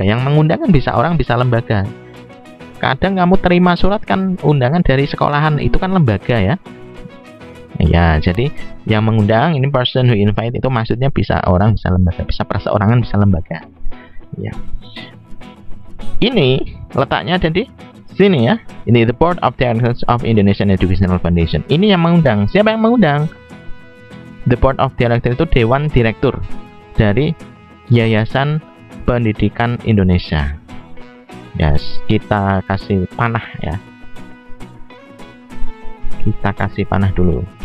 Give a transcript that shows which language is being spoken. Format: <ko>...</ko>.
<id>Yang mengundang kan bisa orang, bisa lembaga. Kadang kamu terima surat kan undangan dari sekolahan, itu kan lembaga ya. Ya, jadi yang mengundang ini</id> <en>person who invite</en> <id>itu maksudnya bisa orang, bisa lembaga, bisa perseorangan, bisa lembaga. Ya. Ini letaknya ada di sini ya.</id> <en>Ini the board of directors of Indonesian Educational Foundation.</en> <id>Ini yang mengundang. Siapa yang mengundang?</id> <en>The board of directors</en> <id>itu dewan direktur dari Yayasan Pendidikan Indonesia. Yes, kita kasih panah ya. Kita kasih panah dulu.</id>